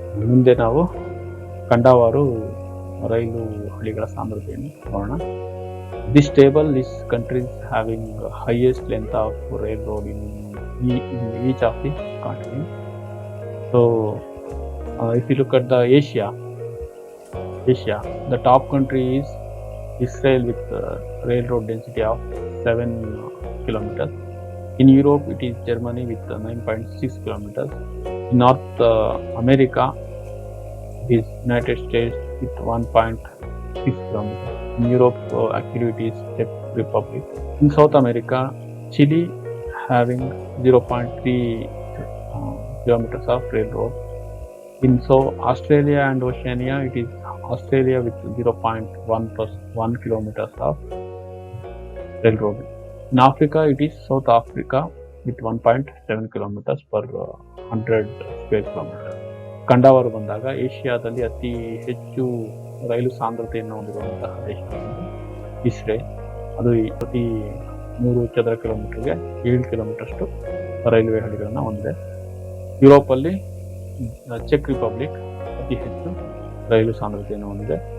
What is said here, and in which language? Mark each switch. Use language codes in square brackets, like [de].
[kn] ಮುಂದೆ ನಾವು ಖಂಡವಾರು ರೈಲು ಹಳಿಗಳ ಸಾಂದ್ರತೆಯನ್ನು ನೋಡೋಣ. [en] This table lists countries having highest length of railroad in each of the continents. So, if you look at the Asia, the top country is Israel with railroad density of 7 kilometers. In Europe, it is Germany with 9.6 kilometers. In North America, it is United States with 1.6 kilometers. In Europe, actually it is Czech Republic. In South America, Chile having 0.3 kilometers of railroad. In Australia and Oceania, it is Australia with 0.1 kilometers of railroad. In Africa, it is South Africa with 1.7 kilometers per 100 square kilometers. [kn] ಖಂಡವಾರು ಬಂದಾಗ ಏಷ್ಯಾದಲ್ಲಿ ಅತಿ ಹೆಚ್ಚು ರೈಲು ಸಾಂದ್ರತೆಯನ್ನು ಹೊಂದಿರುವಂತಹ ದೇಶ Israel. ಅದು ಪ್ರತಿ 100 ಚದರ ಕಿಲೋಮೀಟರ್ಗೆ 7 ಕಿಲೋಮೀಟರ್ಷ್ಟು ರೈಲ್ವೆ ಹಳಿಗಳನ್ನು ಹೊಂದಿದೆ. ಯುರೋಪಲ್ಲಿ ಚೆಕ್ ರಿಪಬ್ಲಿಕ್ ಅತಿ ಹೆಚ್ಚು ರೈಲು ಸಾಂದ್ರತೆಯನ್ನು ಹೊಂದಿದೆ.